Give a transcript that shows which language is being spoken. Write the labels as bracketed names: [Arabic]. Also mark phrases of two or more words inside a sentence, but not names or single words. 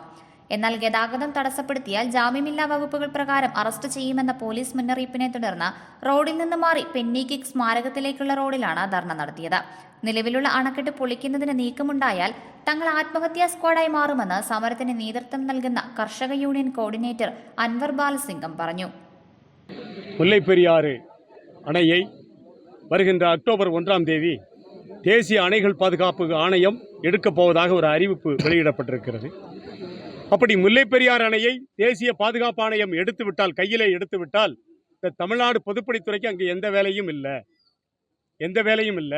[Malayalam] എന്നാൽ ഗതാഗതം തടസ്സപ്പെടുത്തിയാൽ ജാമ്യമില്ലാ വകുപ്പുകൾ പ്രകാരം അറസ്റ്റ് ചെയ്യുമെന്ന പോലീസ് മുന്നറിയിപ്പിനെ തുടർന്ന് റോഡിൽ നിന്ന് മാറി പെന്നേക്ക് സ്മാരകത്തിലേക്കുള്ള റോഡിലാണ് ധർണ നടത്തിയത്. നിലവിലുള്ള അണക്കെട്ട് പൊളിക്കുന്നതിന് നീക്കമുണ്ടായാൽ തങ്ങൾ ആത്മഹത്യാ സ്ക്വാഡായി മാറുമെന്ന് സമരത്തിന് നേതൃത്വം നൽകുന്ന കർഷക യൂണിയൻ കോർഡിനേറ്റർ അൻവർ ബാലസിംഗം പറഞ്ഞു. [Tamil] முல்லைப்பெரியாறு அணையை வருகின்ற அக்டோபர் 1ஆம் தேதி தேசிய அணைகள் பாதுகாப்பு ஆணையம் எடுக்கப் போவதாக ஒரு அறிவிப்பு வெளியிடப்பட்டிருக்கிறது. அப்படி முல்லைப்பெரியாறு அணையை தேசிய பாதுகாப்பு ஆணையம் கையிலே எடுத்துவிட்டால் இந்த தமிழ்நாடு பொதுப்பணித்துறைக்கு அங்கே எந்த வேலையும் இல்லை.